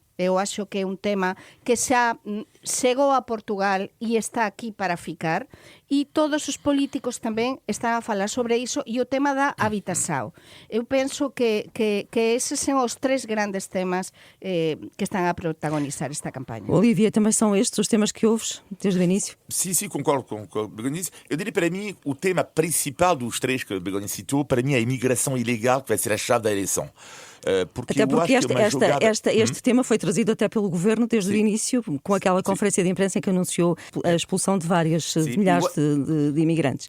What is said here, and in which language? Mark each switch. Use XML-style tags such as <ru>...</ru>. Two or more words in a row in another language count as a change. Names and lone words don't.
<gl>Eu acho que é un tema que xa chegou a Portugal e está aquí para ficar, e todos os políticos tamén están a falar sobre iso, e o tema da habitação. Eu penso que eses são os 3 grandes temas que están a protagonizar esta campaña.</gl> <pt>Olivia, também são estes os temas que ouves desde o início? Sim, concordo com o que Begonha disse. Eu diria para mim, o tema principal dos 3 que Begonha citou, para mim é a imigração ilegal, que vai ser a chave da eleição. Até porque este tema foi trazido até pelo Governo desde o início, com aquela conferência de imprensa em que anunciou a expulsão de milhares de imigrantes.</pt>